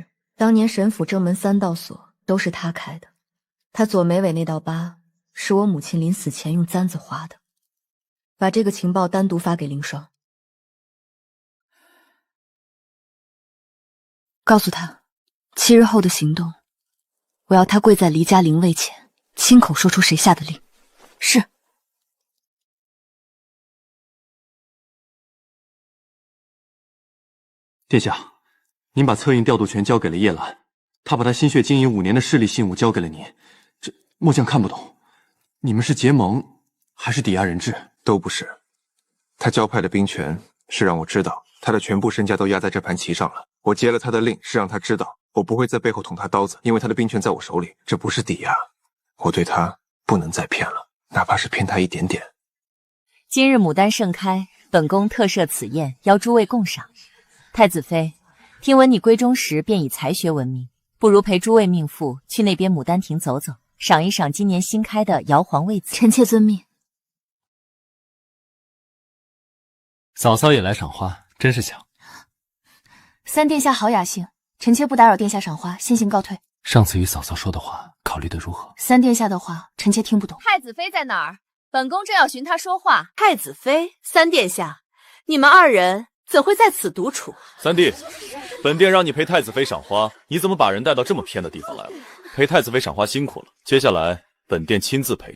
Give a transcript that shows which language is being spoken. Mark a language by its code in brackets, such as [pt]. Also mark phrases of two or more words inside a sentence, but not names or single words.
[zh] 當年神府正門3道鎖都是他開的，他左眉尾那道疤是我母親臨死前用簪子劃的。把這個情報單獨發給凌霜，告訴他7日後的行動，我要他跪在離家靈位前，親口說出誰下的令。是。殿下，您把策应調度權交給了葉蘭，他把他心血經營5年的勢力信物交給了您，這末將看不懂。你們是結盟，還是抵押人質？都不是。他交派的兵權是讓我知道他的全部身家都壓在這盤棋上了。我接了他的令，是讓他知道我不會在背後捅他刀子，因為他的兵權在我手裡。這不是抵押，我對他不能再騙了，哪怕是騙他一點點。今日牡丹盛開，本宮特設此宴，邀諸位共賞。太子妃，聽聞你歸中時便以才學聞名，不如陪諸位命婦去那邊牡丹亭走走。賞一賞今年新開的瑤黃味子。臣妾遵命。嫂嫂也來賞花，真是想。三殿下好雅興，臣妾不打擾殿下賞花，先行告退。上次與嫂嫂說的話，考慮得如何？三殿下的話，臣妾聽不懂。太子妃在哪兒？本宮正要尋她說話。太子妃，三殿下，你們2人怎會在此獨處？三弟，本殿讓你陪太子妃賞花，你怎麼把人帶到這麼偏的地方來了？陪太子妃賞花辛苦了，接下來本殿親自陪着。